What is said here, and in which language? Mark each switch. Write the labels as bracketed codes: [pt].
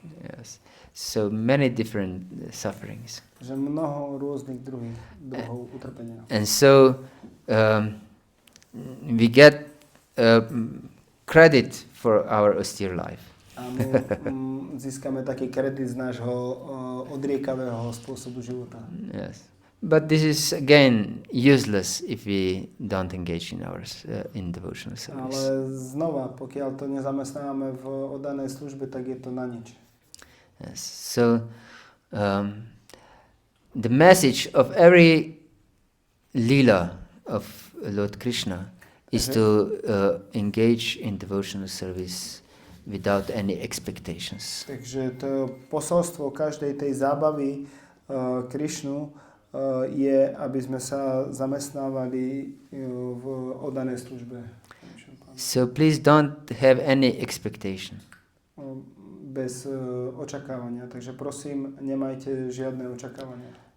[en] Yes, so many different sufferings. [sk] Že mnoho rôznych druhov utrpenia. [en] And so we get credit for our austere life. [sk] A my získame taký kredit z nášho odriekavého spôsobu života. [en] Yes, But this is again useless if we don't engage in in devotional service. [sk] Ale znova, pokiaľ to nezamestnáme v oddanej službe, tak je to na nič. Yes. [en] So the message of every lila of Lord Krishna is to engage in devotional service without any expectations. [sk] Takže to posolstvo každej tej zábavy Krišnu je, aby sme sa zamestnávali v oddanej službe. [en] So please don't have any expectation. [sk] Bez očakávania. Takže prosím, nemajte žiadne očakávania.